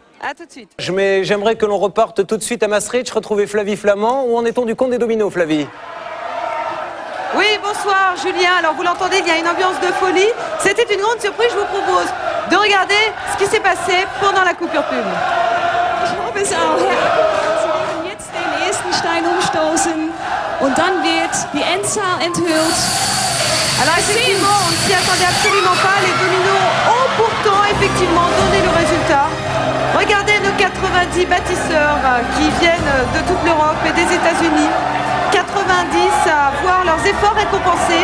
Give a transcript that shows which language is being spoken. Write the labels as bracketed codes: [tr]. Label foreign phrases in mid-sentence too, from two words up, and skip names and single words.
[fr] A tout de suite. J'aimerais que l'on reparte tout de suite à Maastricht, retrouver Flavie Flamand. Où en est-on du compte des dominos, Flavie? Oui, bonsoir Julien. Alors vous l'entendez, il y a une ambiance de folie. C'était une grande surprise. Je vous propose de regarder ce qui s'est passé pendant la coupure pub. [de] Sie werden jetzt den ersten Stein umstoßen und dann wird die Endzahl enthüllt. [fr] Alors effectivement, on ne s'y attendait absolument pas. Les dominos ont pourtant effectivement donné le résultat. Regardez nos 90 bâtisseurs qui viennent de toute l'Europe et des États-Unis. 90 à voir leurs efforts récompensés.